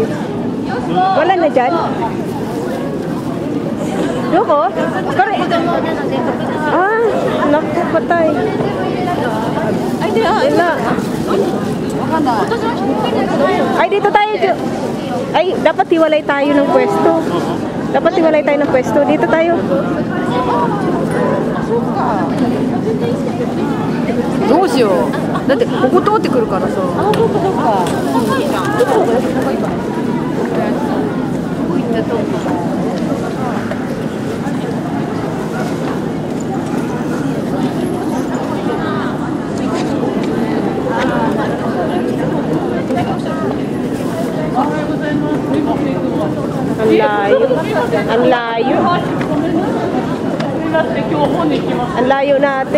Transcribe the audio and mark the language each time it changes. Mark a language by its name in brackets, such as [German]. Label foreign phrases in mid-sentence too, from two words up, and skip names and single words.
[Filipino] Wala na dyan. Yoko? Kare. Ah, naku, patay. Ay, di ah. Wala. Ay, dito tayo. Ay, dapat hiwalay tayo ng pwesto. Dapat hiwalay tayo ng pwesto. Dito tayo. [Japanese] どうしよう。だってここ通ってくるからさ。あ、そうかそうか。高いじゃん。高いから。こういったとこ。 [Filipino] Ang layo. Ang layo. Ang layo natin.